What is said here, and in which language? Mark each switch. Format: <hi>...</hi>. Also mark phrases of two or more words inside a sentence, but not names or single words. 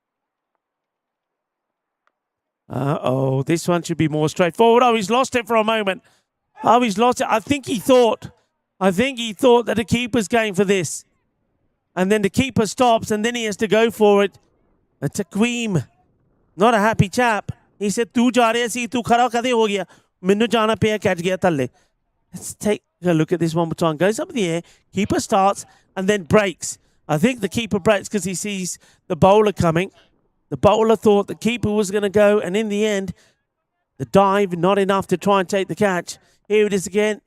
<en>This one should be more straightforward. Oh, he's lost it for a moment. Oh, he's lost it. I think he thought that the keeper's going for this. And then the keeper stops and then he has to go for it. Taqweem, not a happy chap. He said,</en> <pa>"تو جا رہا سی، تو کھڑا کدے ہو گیا? مینوں جانا پیا، کیچ گیا تھلے."</pa> <en>Let's take a look at this one more time. Goes up in the air, keeper starts and then breaks. I think the keeper breaks because he sees the bowler coming. The bowler thought the keeper was going to go, and in the end, the dive, not enough to try and take the catch. Here it is again.</en>